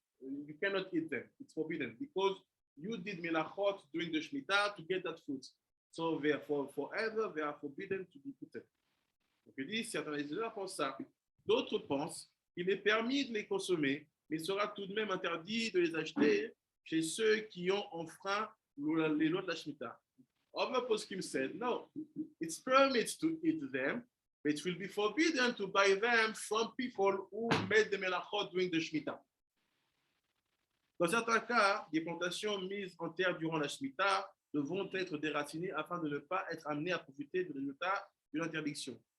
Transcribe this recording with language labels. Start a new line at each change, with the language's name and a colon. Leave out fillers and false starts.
English: You cannot eat them. It's forbidden because you did melachot during the shmita to get that fruit. So therefore, forever they are forbidden to be eaten.
French: Donc il dit, certains étudiants pensent ça. D'autres pensent qu'il est permis de les consommer, mais il sera tout de même interdit de les acheter chez ceux qui ont enfreint les lois de la Shemitah.
English: Other poskim said, no, it's permitted to eat them, but it will be forbidden to buy them from people who made the melachot during the Shemitah.
French: Dans certains cas, des plantations mises en terre durant la Shemitah devront être déracinées afin de ne pas être amenées à profiter du résultat de l'interdiction.